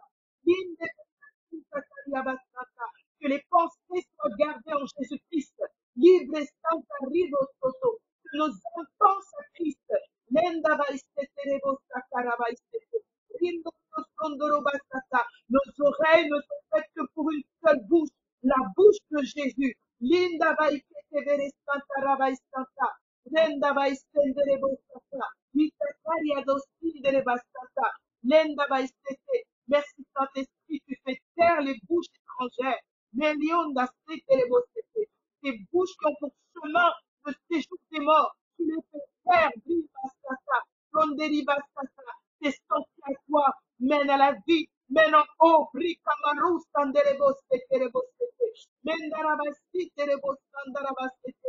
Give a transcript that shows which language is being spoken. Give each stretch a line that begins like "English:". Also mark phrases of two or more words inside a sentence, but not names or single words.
French: Que les pensées soient gardées en Jésus-Christ. libre Santa Ribo Soto, que nos âmes pensent à Christ. Lenda Baistete Rebo Sakara Baistete, Rindo Sondoro Basata. Nos oreilles ne sont faites que pour une seule bouche, la bouche de Jésus. Linda Baistete Vere Santa Rabaistata, Lenda Baistende Rebo Sata, Itakaria Dostinde Bastata, Lenda Baistete. Merci Saint-Esprit, tu fais taire les bouches étrangères. Melionda Setelebosete. Ces bouches qui ont pour chemin le séjour des morts. Tu les fais taire, Bribastata, Ronderibastata. Tes sentiers à toi mènent à la vie, mènent en haut, Brikamarus, Sandelebosete, Mendarabasitelebosandalabasete.